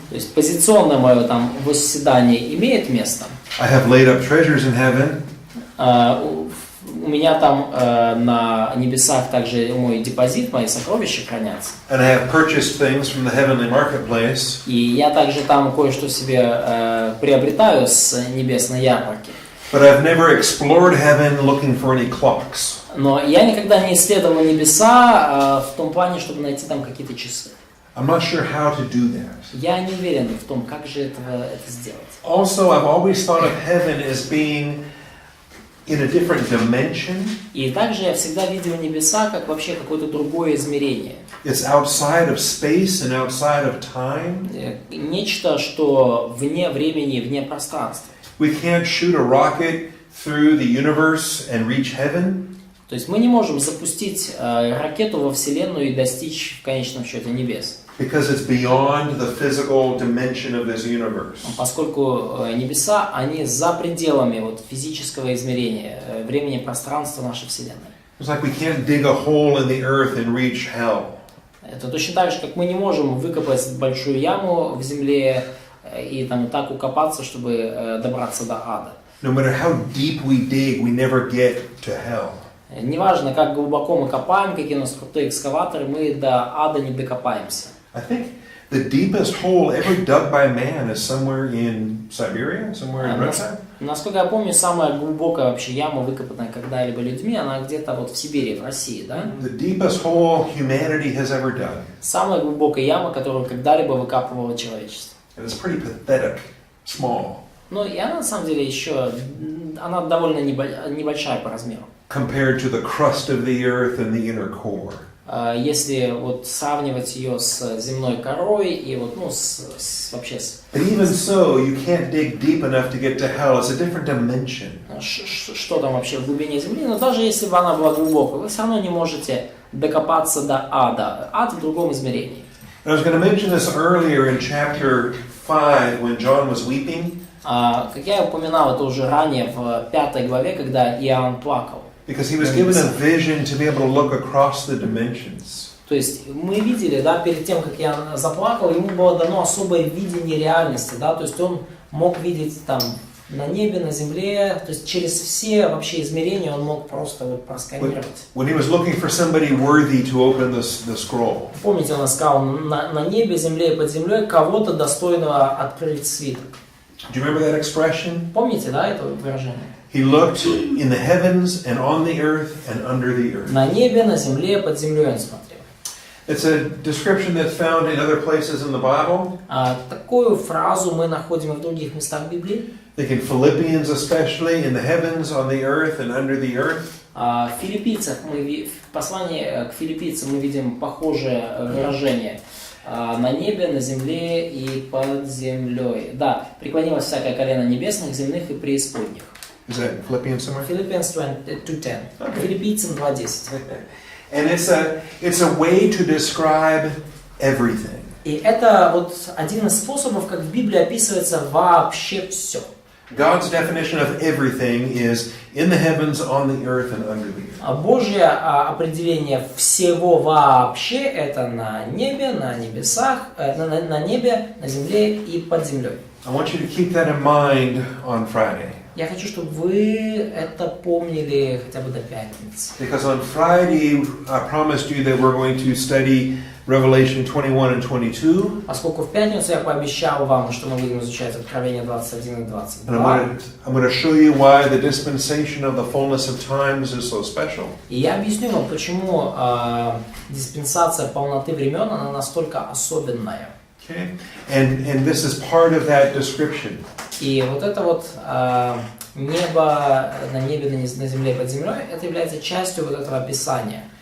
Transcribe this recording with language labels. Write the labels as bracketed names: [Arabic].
[Russian] то есть позиционное мое там восседание имеет место. [English] I have laid up treasures in heaven. [Russian] У меня там на небесах также мой депозит, мои сокровища хранятся. [English] And I have purchased things from the heavenly marketplace. [Russian] И я также там кое-что себе приобретаю с небесной ярмарки. [English] But I've never explored heaven looking for any clocks. [Russian] Но я никогда не исследовал небеса в том плане, чтобы найти там какие-то часы. [English] I'm not sure how to do that. [Russian] Я не уверен в том, как же это сделать. [English] Also, I've always thought of heaven as being in a different dimension. [Russian] И также я всегда видел небеса как вообще какое-то другое измерение. [English] It's outside of space and outside of time. [Russian] Нечто, что вне времени и вне пространства. [English] We can't shoot a rocket through the universe and reach heaven. [Russian] То есть мы не можем запустить ракету во Вселенную и достичь в конечном счете небес. [English] Because it's beyond the physical dimension of this universe. [Russian] Поскольку небеса, они за пределами вот физического измерения, времени и пространства нашей Вселенной. [English] It's like we can't dig a hole in the earth and reach hell. [Russian] Это точно так же, как мы не можем выкопать большую яму в земле и там так укопаться, чтобы добраться до ада. [English] No matter how deep we dig, we never get to hell. [Russian] Неважно, как глубоко мы копаем, какие у нас крутые экскаваторы, мы до ада не докопаемся. [English] I think the deepest hole ever dug by man is somewhere in Siberia, somewhere in Russia. [Russian] Насколько я помню, самая глубокая вообще яма, выкопанная когда-либо людьми, она где-то вот в Сибири, в России, да? [English] The deepest hole humanity has ever dug. [Russian] Самая глубокая яма, которую когда-либо выкапывало человечество. [English] And it's pretty pathetic, small. [Russian] Ну и она на самом деле еще, она довольно небольшая по размеру. [English] Compared to the crust of the earth and the inner core. [Russian] Если вот сравнивать ее с земной корой и вот, ну, вообще с... [English] But even so, you can't dig deep enough to get to hell. It's a different dimension. [Russian] Что там вообще в глубине земли, но даже если бы она была глубокой, вы все равно не можете докопаться до ада. Ад в другом измерении. [English] I was going to mention this earlier in chapter 5 when John was weeping. [Russian] Как я упоминал это уже ранее в 5 главе, когда Иоанн плакал. [English] Because he was given a vision to be able to look across the dimensions. [Russian] То есть мы видели, да, перед тем, как Иоанн заплакал, ему было дано особое видение реальности, да, то есть он мог видеть там на небе, на земле, то есть через все вообще измерения он мог просто вот просканировать. [English] When he was looking for somebody worthy to open the scroll. [Russian] Помните, он искал на небе, земле и под землей кого-то достойного открыть свиток. [English] Do you remember that expression? [Russian] Помните, да, это выражение? [English] He looked in the heavens and on the earth and under the earth. [Russian] На небе, на земле, под землей он смотрел. [English] It's a description that's found in other places in the Bible. [Russian] Такую фразу мы находим и в других местах Библии. [English] I think in Philippians especially, in the heavens, on the earth and under the earth. [Russian] В Филиппийцах в послании к Филиппийцам мы видим похожее выражение. на небе, на земле и под землей. Да, преклонилось всякое колено небесных, земных и преисподних. [English] Is that Philippians somewhere? Philippians 2:10. Okay. [Russian] Филиппийцам 2:10. [English] And it's a way to describe everything. [Russian] И это вот один из способов, как в Библии описывается вообще все. [English] God's definition of everything is in the heavens, on the earth, and under the earth. [Russian] А Божье определение всего вообще это на небе, на небесах, на небе, на земле и под землей. [English] I want you to keep that in mind on Friday. [Russian] Я хочу, чтобы вы это помнили хотя бы до пятницы. [English] Because on Friday, I promised you that we're going to study Revelation 21 and 22. [Russian] Поскольку в пятницу я пообещал вам, что мы будем изучать Откровение 21 и 22. [English] And I'm going to show you why the dispensation of the fullness of times is so special. [Russian] И я объясню вам, почему диспенсация полноты времен, она настолько особенная. [English] Okay? And this is part of that description. [Russian] И вот это вот небо на небе, на земле под землей, это является частью вот этого описания.